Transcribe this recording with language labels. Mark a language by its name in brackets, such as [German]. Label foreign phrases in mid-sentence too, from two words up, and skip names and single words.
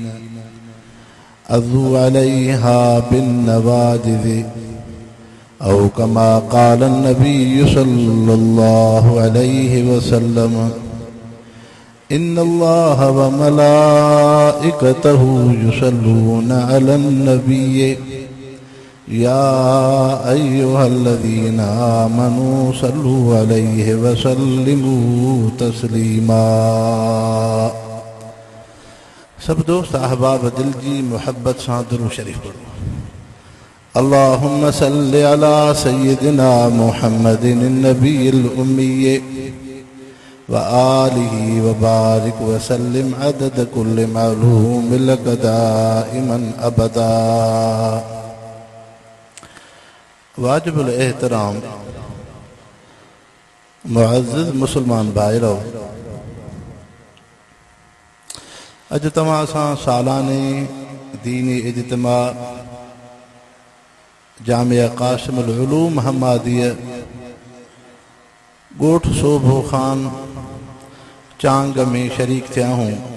[Arabic] عضوا عليها بالنواجذ أو كما قال النبي صلى الله عليه وسلم إن الله وملائكته يصلون على النبي يا أيها الذين آمنوا صلوا عليه وسلموا تسليما. [Sindhi] सब दोस्त अहबाब दिल जी मोहब्बत सां दुरूद शरीफ पढ़ो। [Arabic] اللهم صل على سيدنا محمد النبي الأمي وآله وبارك وسلم عدد كل معلوم لك دائما أبدا. [Sindhi] वाजिबुल एहतराम मुअज़्ज़िज़ मुसलमान भाइरो, अज तव्हां सां सालाने दीनी इज्तिमा जामिया क़ासिमुल उलूम हम्मादिया ॻोठ सोभो ख़ान चांग में शरीक थिया हूँ।